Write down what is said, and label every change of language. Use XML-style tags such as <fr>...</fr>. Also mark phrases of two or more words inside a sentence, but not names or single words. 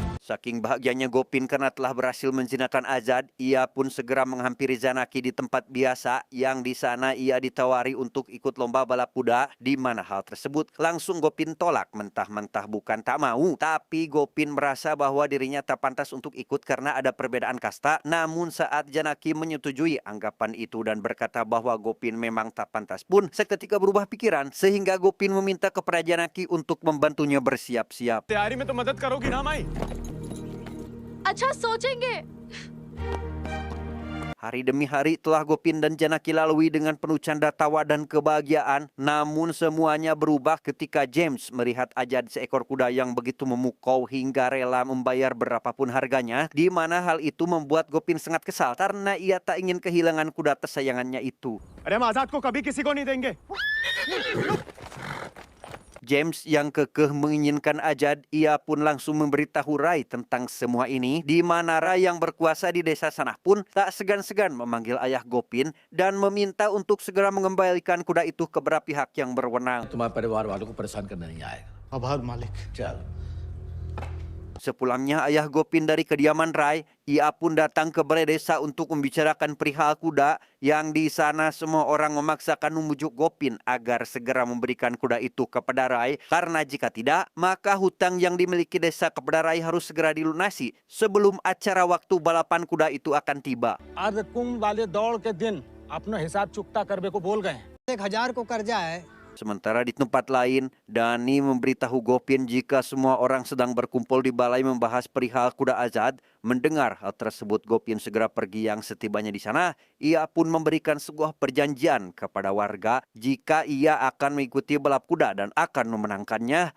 <id>Saking bahagianya Gopin karena telah berhasil menjinakkan Azad, ia pun segera menghampiri Janaki di tempat biasa yang di sana ia ditawari untuk ikut lomba balap kuda, di mana hal tersebut langsung Gopin tolak mentah-mentah bukan tak mau, tapi Gopin merasa bahwa dirinya tak pantas untuk ikut karena ada perbedaan kasta. Namun saat Janaki menyetujui anggapan itu dan berkata bahwa Gopin memang tak pantas pun, seketika berubah pikiran sehingga Gopin meminta kepada Janaki untuk membantunya bersiap-siap.</id> <hi>तैयारी में तो मदद करोगी ना माई? अच्छा सोचेंगे।</hi> <id>Hari demi hari telah Gopin dan Janaki lalui dengan penuh canda tawa dan kebahagiaan. Namun semuanya berubah ketika James melihat Azad seekor kuda yang begitu memukau hingga rela membayar berapapun harganya. Di mana hal itu membuat Gopin sangat kesal karena ia tak ingin kehilangan kuda kesayangannya itu.</id> <hi>अरे हम आजाद को कभी किसी को नहीं देंगे।</hi> <id>James yang kekeh menginginkan Azad, ia pun langsung memberitahu Rai tentang semua ini, di mana Rai yang berkuasa di desa sana pun tak segan-segan memanggil ayah Gopin dan meminta untuk segera mengembalikan kuda itu kepada pihak yang berwenang.</id> <hi>तुम्हारे परिवार वालों को परेशान करना नहीं आएगा। आभार मालिक। चल।</hi> <id>Sepulangnya ayah Gopin dari kediaman Rai, ia pun datang ke balai desa untuk membicarakan perihal kuda yang di sana semua orang memaksakan membujuk Gopin agar segera memberikan kuda itu kepada Rai karena jika tidak, maka hutang yang dimiliki desa kepada Rai harus segera dilunasi sebelum acara waktu balapan kuda itu akan tiba.</id> <hi>आज कुंभ वाले दौड़ के दिन अपना हिसाब चुकता करने को बोल गए। 1000 को कर्जा है।</hi> <id>Sementara di tempat lain, Dani memberitahu Gopin jika semua orang sedang berkumpul di balai membahas perihal kuda Azad. Mendengar hal tersebut, Gopin segera pergi yang setibanya di sana, ia pun memberikan sebuah perjanjian kepada warga jika ia akan mengikuti balap kuda dan akan memenangkannya.</id>